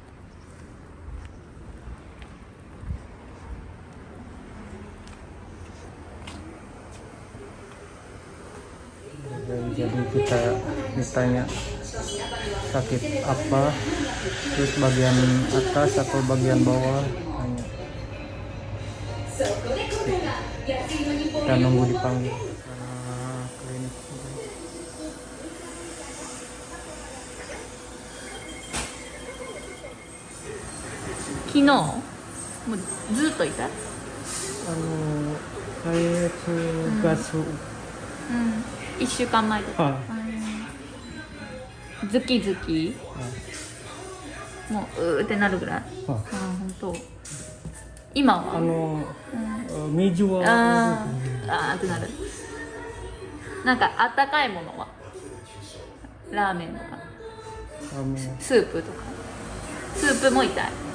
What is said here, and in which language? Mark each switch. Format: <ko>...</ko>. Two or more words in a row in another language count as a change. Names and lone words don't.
<id>Jadi kita ditanya sakit apa, terus bagian atas atau bagian bawah, tanya. Kita nunggu dipanggil klinik.</id> <ja>昨日もうずっといた、</ja> <id>kayak gas.</id> <ja>1 週間前とか、ズキズキもううーってなるぐらい、本当今は水はあーってなる。なんかあったかいものはラーメンとかスープとか、スープも痛い。</ja>